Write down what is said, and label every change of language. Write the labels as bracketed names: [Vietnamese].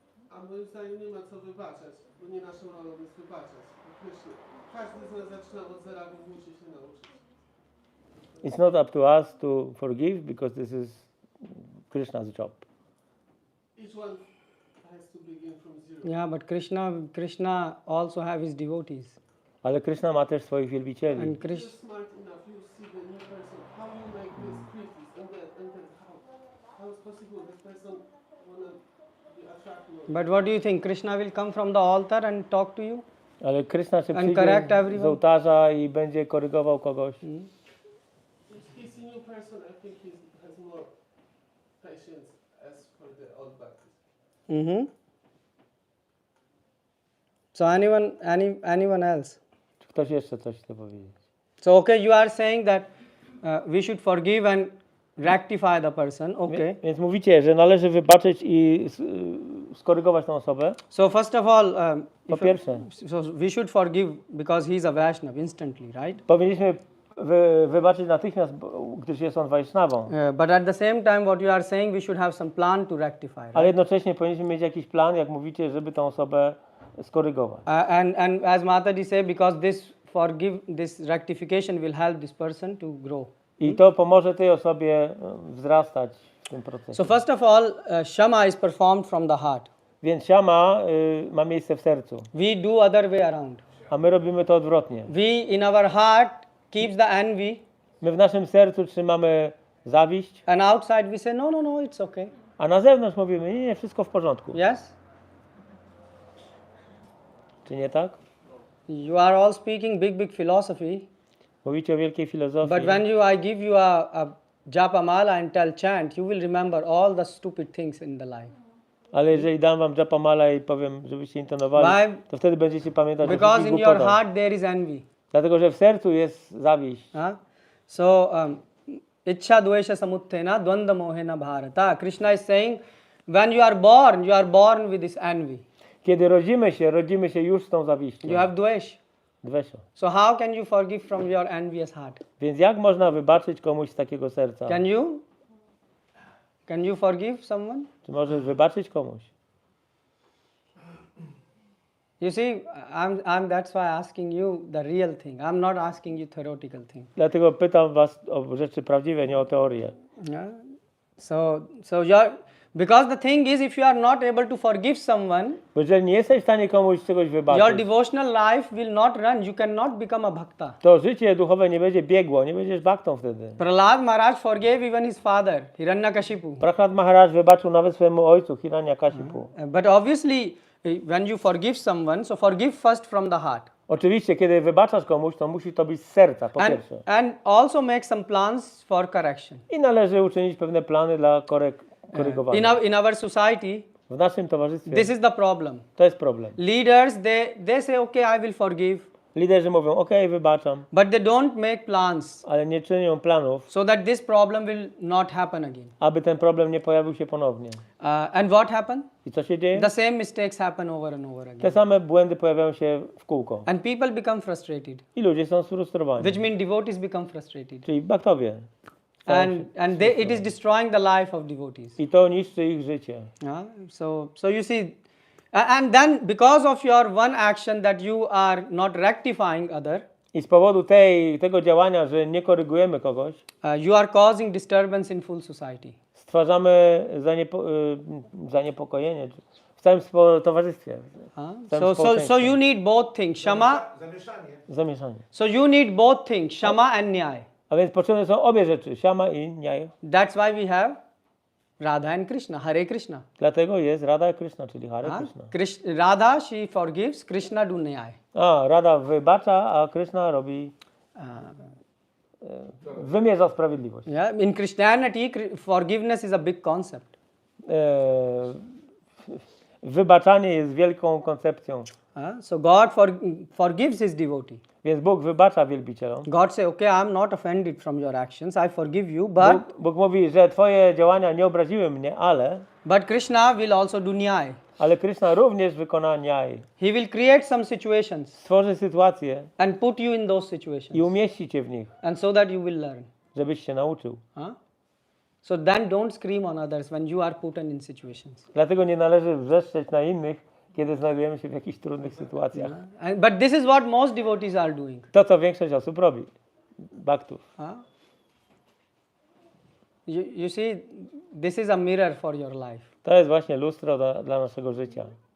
[Polish] A moim zdaniem nie ma co wybaczać, bo nie naszą rolą jest wybaczać. Każdy z nas zaczyna od zera, bo musi się nauczyć. [English] It's not up to us to forgive because this is Krishna's job. Each one has to begin from zero. Yeah, but Krishna also have his devotees. [Polish] Ale Krishna ma też swoich wielbicieli. [English] And You're Krishna, smart enough, you see the new person, how you make this pretty, and then how is possible this person wanna be attractive? but what do you think? Krishna will come from the altar and talk to you? [Polish] Ale Krishna się [English] And correct [Polish] przyjdzie [English] everyone. [Polish] z ołtarza i będzie korygował kogoś. [English] If he's a new person, I think he has more patience as for the old baptist. So anyone else? [Polish] Czy ktoś jeszcze coś chce powiedzieć? [English] So okay, you are saying that we should forgive and rectify the person. Okay. [Polish] Więc mówicie, że należy wybaczyć i skorygować tę osobę. [English] So first of all, [Polish] Po pierwsze, [English] so we should forgive because he is a Vaishnav instantly, right? [Polish] powinniśmy wybaczyć natychmiast, gdyż jest on Vaishnavą. [English] But at the same time, what you are saying, we should have some plan to rectify. Right? [Polish] Ale jednocześnie powinniśmy mieć jakiś plan, jak mówicie, żeby tę osobę skorygować. [English] And as Mataji said, because this rectification will help this person to grow. [Polish] I to pomoże tej osobie wzrastać w tym procesie. [English] So first of all, Shama is performed from the heart. [Polish] Więc siama ma miejsce w sercu, [English] We do other way around. [Polish] a my robimy to odwrotnie. [English] We in our heart keeps the envy, [Polish] My w naszym sercu trzymamy zawiść, [English] and outside we say no, it's okay. [Polish] a na zewnątrz mówimy, nie, wszystko w porządku. [English] Yes, [Polish] Czy nie tak? [English] you are all speaking big philosophy, [Polish] Mówicie o wielkiej filozofii, [English] but when I give you a japa mala and tell chant, you will remember all the stupid things in the life. [Polish] ale jeżeli dam wam japamala i powiem, żebyście intonowali, to wtedy będziecie pamiętać o [English] Because [Polish] wszystkich [English] in your [Polish] głupotach. [English] heart there is envy. [Polish] Dlatego, że w sercu jest zawiść. [Sanskrit] So, Ichcha dvesha samuttena dvanda mohena bharata. [English] Krishna is saying, when you are born with this envy. [Polish] Kiedy rodzimy się już z tą zawiścią. [English] You have dvesh. [Polish] Dwesio. [English] So how can you forgive from your envious heart? [Polish] Więc jak można wybaczyć komuś z takiego serca? [English] Can you forgive someone? [Polish] Czy możesz wybaczyć komuś? [English] You see, that's why asking you the real thing. I'm not asking you theoretical thing. [Polish] Dlatego pytam was o rzeczy prawdziwe, nie o teorię. [English] Yeah. So because the thing is, if you are not able to forgive someone, [Polish] Bo jeżeli nie jesteś w stanie komuś czegoś [English] your [Polish] wybaczyć, [English] devotional life will not run. You cannot become a bhakta. [Polish] to życie duchowe nie będzie biegło, nie będziesz baktą wtedy. [English] Prahlad Maharaj forgave even his father, Hiranyakashipu. [Polish] Prahlad Maharaj wybaczył nawet swojemu ojcu, Hiranyakashipu. [English] But obviously, when you forgive someone, so forgive first from the heart. [Polish] Oczywiście, kiedy wybaczasz komuś, to musi to być z serca, po pierwsze. [English] And also make some plans for correction. [Polish] I należy uczynić pewne plany dla korygowania. [English] In our society, [Polish] W naszym towarzystwie [English] this is the problem. [Polish] to jest problem. [English] Leaders, they say, okay, I will forgive. [Polish] Liderzy mówią, okej, wybaczam, [English] But they don't make plans [Polish] ale nie czynią planów, [English] so that this problem will not happen again. [Polish] aby ten problem nie pojawił się ponownie. [English] And what happened? [Polish] I co się dzieje? [English] The same mistakes happen over and over [Polish] Te [English] again. [Polish] same błędy pojawiają się w kółko. [English] And people become frustrated, [Polish] I ludzie są sfrustrowani. [English] which means devotees become frustrated. [Polish] Czyli baktowie. [English] And it is destroying the life of devotees. [Polish] I to niszczy ich życie. [English] So you see, and then because of your one action that you are not rectifying other, [Polish] I z powodu tego działania, że nie korygujemy kogoś, [English] you are causing disturbance in full society. [Polish] stwarzamy zaniepokojenie w całym towarzystwie. [English] So you need both things, Shama. [Polish] Zamieszanie. [English] So you need both things, Shama and Nyaya. [Polish] A więc potrzebne są obie rzeczy, siama i nyaya. [English] That's why we have Radha and Krishna, Hare Krishna. [Polish] Dlatego jest Radha Krishna, czyli Hare Krishna. [English] Radha, she forgives, Krishna do Nyaya. [Polish] Radha wybacza, a Krishna robi wymierza sprawiedliwość. [English] Yeah, in Christianity, forgiveness is a big concept. [Polish] Wybaczanie jest wielką koncepcją. [English] So God forgives his devotee. [Polish] Więc Bóg wybacza wielbicielom. [English] God say, okay, I'm not offended from your actions, I forgive you, but [Polish] Bóg mówi, że twoje działania nie obraziły mnie, ale [English] Krishna will also do Nyaya. [Polish] Ale Krishna również wykona nyaj. [English] He will create some situations [Polish] Stworzy sytuację [English] and put you in those [Polish] i [English] situations, [Polish] umieści cię w nich, [English] and so that you will learn. [Polish] żebyś się nauczył. Huh? [English] So then don't scream on others when you are put in situations. [Polish] Dlatego nie należy wrzeszczeć na innych, kiedy znajdujemy się w jakichś trudnych sytuacjach. [English] But this is what most devotees are doing. [Polish] To, co większość osób robi. Bhaktów. Huh? [English] You see, this is a mirror for your life. [Polish] To jest właśnie lustro dla naszego życia.